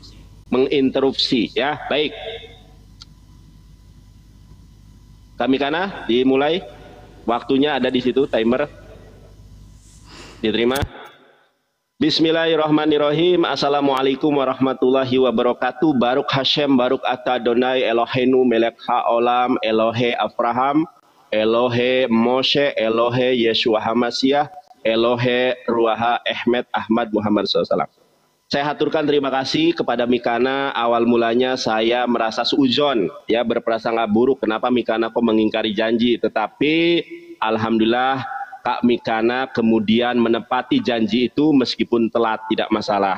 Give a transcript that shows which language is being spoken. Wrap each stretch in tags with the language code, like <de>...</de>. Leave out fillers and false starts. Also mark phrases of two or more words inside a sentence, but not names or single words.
<id>Menginterupsi ya. Baik. Kami kana dimulai. Waktunya ada di situ timer. Diterima.</id> <ar>بسم الله الرحمن الرحيم. السلام عليكم ورحمة الله وبركاته.</ar> <he>ברוך השם, ברוך אתה אדני, אלהינו מלך העולם, אלהי אברהם, אלהי משה, אלהי ישוע המשיח, אלהי רוחה Ahmed Ahmad Muhammad SAW.</he> <id>Saya haturkan terima kasih kepada Mikana. Awal mulanya saya merasa suudzon, ya, berprasangka buruk. Kenapa Mikana kok mengingkari janji? Tetapi alhamdulillah Kak Mikana kemudian menepati janji itu meskipun telat, tidak masalah.</id>